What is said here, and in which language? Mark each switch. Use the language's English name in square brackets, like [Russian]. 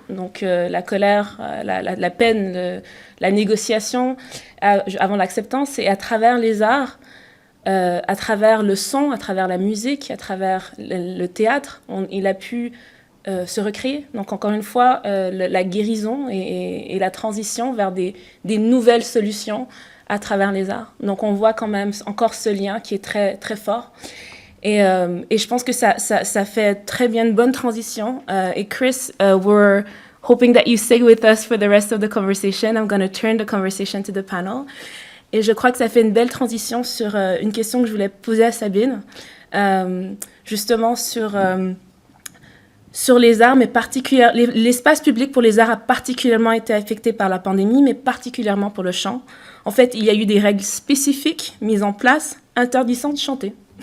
[French] Donc la colère, la peine, la négociation avant l'acceptance, et à travers les arts, à travers le son, à travers la musique, à travers le théâtre, il a pu se recréer. Donc encore une fois, la guérison et la transition vers des nouvelles solutions à travers les arts. Donc on voit quand même encore ce lien qui est très, très fort. Et je pense que ça fait très bien une bonne transition. [English] Et Chris, we're hoping that you stay with us for the rest of the conversation. I'm going to turn the conversation to the panel. [French] Et je crois que ça fait une belle transition sur une question que je voulais poser à Sabine, justement sur les arts, mais l'espace public pour les arts a particulièrement été affecté par la pandémie, mais particulièrement pour le chant. En fait, il y a eu des règles spécifiques mises en place interdisant de chanter.